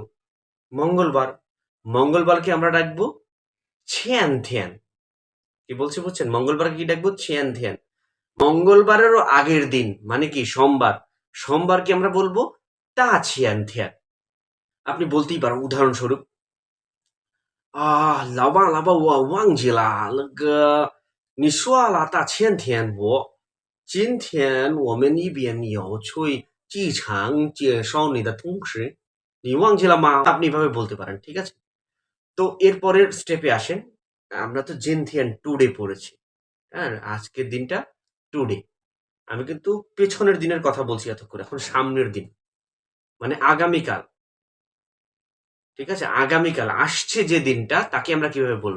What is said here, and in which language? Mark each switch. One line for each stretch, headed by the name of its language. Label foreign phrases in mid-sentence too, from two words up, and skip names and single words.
Bangla: মঙ্গলবার। মঙ্গলবারকে আমরা ডাকবো ছিয়ানথিয়ান। কি বলছি বুঝছেন? মঙ্গলবারকে কি ডাকবো? ছিয়ানথিয়ান। মঙ্গলবারেরও আগের দিন মানে কি? সোমবার। সোমবারকে আমরা বলবো তা ছিয়ানথিয়ান। আপনি বলতেই পারেন উদাহরণস্বরূপ,
Chinese: 老爸老爸我忘记了那个你说了大前天今天我们那边有去机场介绍你的同事你忘记了吗?
Bangla: আপনি এভাবে বলতে পারেন। ঠিক আছে? তো এরপরের স্টেপে আসেন। আমরা তো জিনথিয়ান টুডে পড়েছি। হ্যাঁ, আজকের দিনটা টুডে। আমি কিন্তু পেছনের দিনের কথা বলছি এতক্ষণ, এখন সামনের দিন মানে আগামীকাল। ঠিক আছে, আগামীকাল আসছে যে দিনটা তাকে আমরা কিভাবে বলবো?